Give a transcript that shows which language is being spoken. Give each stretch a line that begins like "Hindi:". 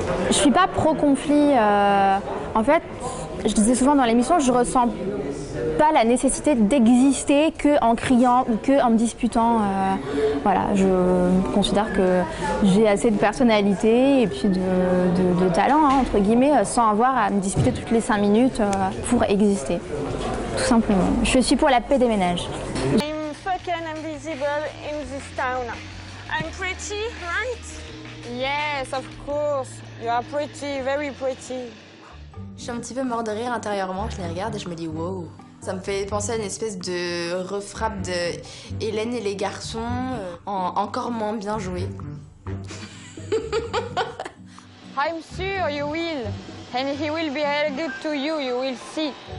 French: Je suis pas pro-conflit. En fait, je disais souvent dans l'émission, je ressens pas la nécessité d'exister qu'en criant ou qu'en me disputant. Voilà, je considère que j'ai assez de personnalité et puis de talent, hein, entre guillemets, sans avoir à me disputer toutes les 5 minutes pour exister. Tout simplement. Je suis pour la paix des ménages.
English: I'm fucking invisible in this town. I'm pretty, right? Yes, of course. You are pretty, very pretty.
French: Je suis un petit peu mort de rire intérieurement, je les regarde et je me dis wow. Ça me fait penser à une espèce de refrappe de Hélène et les garçons, encore moins bien joué.
English: I'm sure you will. And he will be very good to you, you will see.